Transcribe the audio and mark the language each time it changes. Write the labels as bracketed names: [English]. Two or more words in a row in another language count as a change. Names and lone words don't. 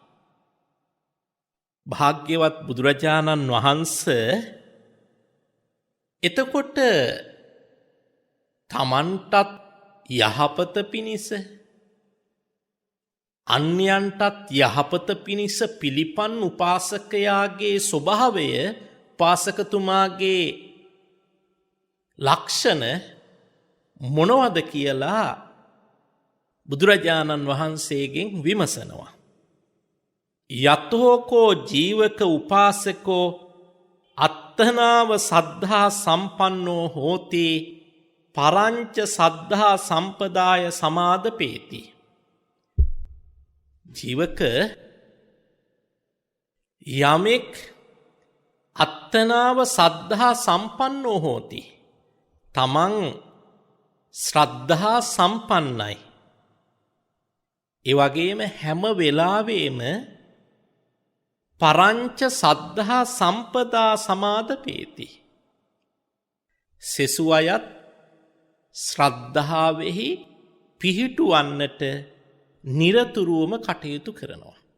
[Sinhala] භාග්‍යවත් බුදුරජාණන් වහන්සේ එතකොට තමන්ටත් යහපත පිණිස අන්‍යයන්ටත් යහපත පිණිස පිළිපන් උපාසකයාගේ ස්වභාවය උපාසකතුමාගේ ලක්ෂණ මොනවද කියලා බුදුරජාණන් වහන්සේගෙන් විමසනවා. [Pali] යතෝකෝ ජීවක උපාසකෝ අත්තනාව සද්ධා සම්පන්නෝ හෝති පරංච සද්ධා සම්පදාය සමාදපේති. [Sinhala] ජීවක යමෙක් [Pali] අත්තනාව සද්ධා සම්පන්නෝ හෝති [Sinhala] තමන් ශ්‍රද්ධා සම්පන්නයි. ඒ වගේම හැම වෙලාවෙම [Pali] පරංච සද්ධා සම්පදා සමාදපේති. [Sinhala] සෙසු අයත් ශ්‍රද්ධාවෙහි පිහිටුවන්නට නිරතුරුවම කටයුතු කරනවා.